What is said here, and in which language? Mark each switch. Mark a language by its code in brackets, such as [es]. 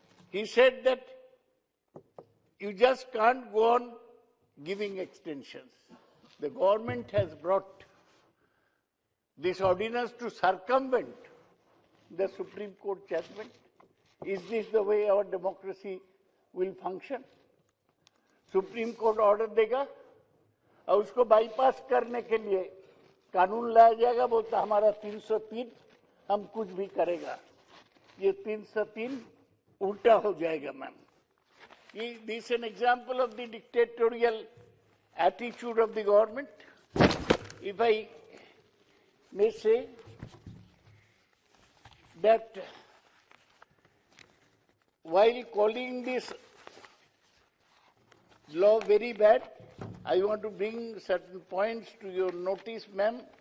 [en] He said that you just can't go on giving extensions. The government has brought this ordinance to circumvent the Supreme Court judgment. Is this the way our democracy will function? [hi] Supreme Court order देगा और उसको bypass करने के लिए कानून लाया जाएगा, बोलता हमारा 303 हम कुछ भी करेगा. ये 303 उल्टा हो जाएगा, ma'am. [en] This is an example of the dictatorial attitude of the government. If I may say that while calling this law very bad, I want to bring certain points to your notice, ma'am.